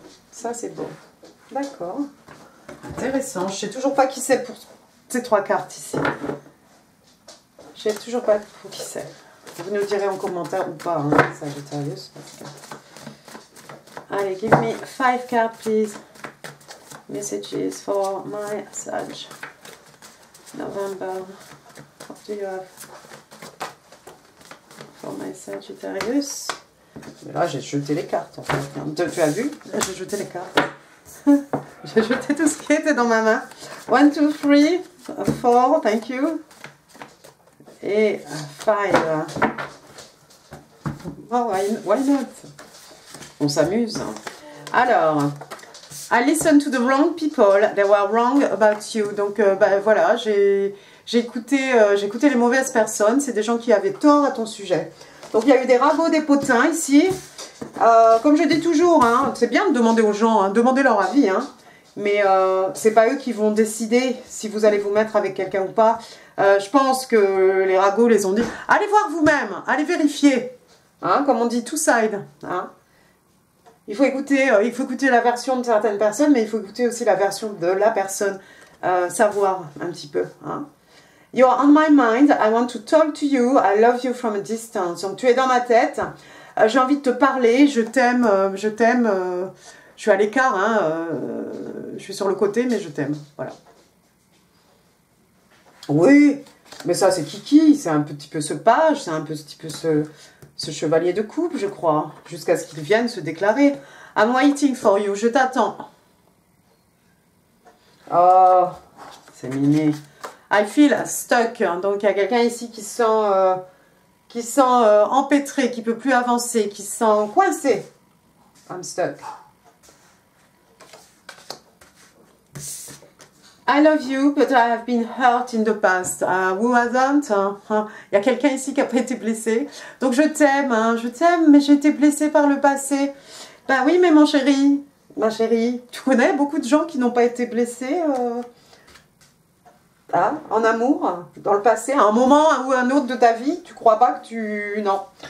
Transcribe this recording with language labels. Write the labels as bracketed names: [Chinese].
[French] Ça c'est beau. D'accord. Intéressant. Je ne sais toujours pas qui c'est pour ces trois cartes ici. Je ne sais toujours pas pour qui c'est. Vous nous direz en commentaire ou pas, hein, Sagittarius. Allez, [English] give me 5 cards please. Messages for my Sag. November. What do you have for my Sagittarius? [French] Mais là, j'ai jeté les cartes en fait. Tu as vu? Là, j'ai jeté les cartes. J'ai jeté tout ce qui était dans ma main. 1, 2, 3, 4. [English] Thank you. [French] Et 5. [English] Oh, why not? [French] On s'amuse. Alors. [English] I listened to the wrong people. They were wrong about you. [French] Donc, voilà, j'ai j'ai écouté les mauvaises personnes. C'est des gens qui avaient tort à ton sujet. Donc, il y a eu des ragots, des potins ici. Comme je dis toujours, hein, c'est bien de demander aux gens, hein, demander leur avis. Hein, mais c'est pas eux qui vont décider si vous allez vous mettre avec quelqu'un ou pas. Je pense que les ragots les ont dit. Allez voir vous-même, allez vérifier. Hein, comme on dit, [English] two side. [French] Hein. Il faut écouter la version de certaines personnes, mais il faut écouter aussi la version de la personne. Savoir un petit peu. Hein. [English] You are on my mind, I want to talk to you, I love you from a distance. [French] Donc tu es dans ma tête, j'ai envie de te parler, je t'aime, je suis à l'écart, hein, je suis sur le côté, mais je t'aime. Voilà. Oui, mais ça c'est Kiki, c'est un petit peu ce page, c'est un petit peu ce chevalier de coupe, je crois, jusqu'à ce qu'il vienne se déclarer. [English] I'm waiting for you, [French] je t'attends. Oh, c'est mignon. [English] I feel stuck. [French] Donc, il y a quelqu'un ici qui sent empêtré, qui ne peut plus avancer, qui se sent coincé. [English] I'm stuck. I love you, but I have been hurt in the past. Who hasn't? [French] Il y a quelqu'un ici qui n'a pas été blessé. Donc, je t'aime, hein, mais j'ai été blessée par le passé. Ben oui, mais mon chéri, ma chérie, tu connais beaucoup de gens qui n'ont pas été blessés en amour, dans le passé, à un moment ou un autre de ta vie, tu crois pas que tu... Non.